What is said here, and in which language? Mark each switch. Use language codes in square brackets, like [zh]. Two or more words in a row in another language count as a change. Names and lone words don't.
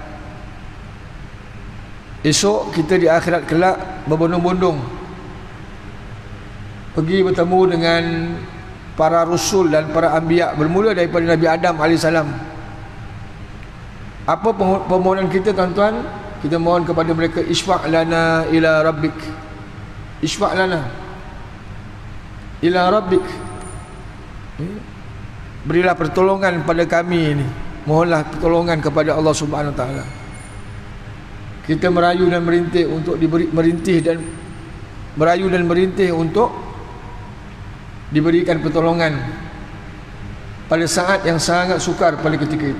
[ms] Esok kita di akhirat kelak berbondong-bondong pergi bertemu dengan para rasul dan para anbiya, bermula daripada Nabi Adam AS. Apa permohonan kita tuan-tuan? Kita mohon kepada mereka, [ar] اشفع لنا إلى ربك، اشفع لنا إلى ربك, [ms] berilah pertolongan pada kami ini, mohonlah pertolongan kepada Allah [ar] سبحانه وتعالى. [ms] Kita merayu dan merintih untuk merintih untuk diberikan pertolongan pada saat yang sangat sukar pada ketika itu.